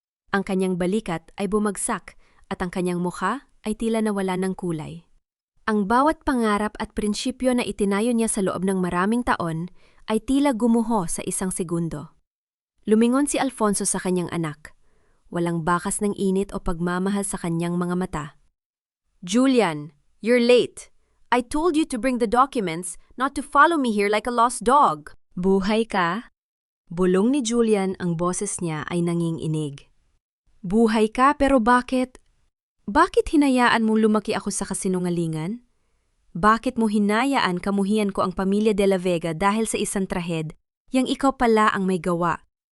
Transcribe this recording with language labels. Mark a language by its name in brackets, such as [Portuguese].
[Filipino] Ang kanyang balikat ay bumagsak at ang kanyang mukha ay tila nawala ng kulay. Ang bawat pangarap at prinsipyo na itinayo niya sa loob ng maraming taon ay tila gumuho sa isang segundo. Lumingon si Alfonso sa kanyang anak. Walang bakas ng init o pagmamahal sa kanyang mga mata. [English] "Julian, you're late. I told you to bring the documents, not to follow me here like a lost dog." [Filipino] "Buhay ka?" Bulong ni Julian, ang boses niya ay nanginginig. "Buhay ka pero bakit? Bakit hinayaan mong lumaki ako sa kasinungalingan? Bakit mo hinayaan kamuhian ko ang pamilya de la Vega dahil sa isang trahed, yang ikaw pala ang may gawa?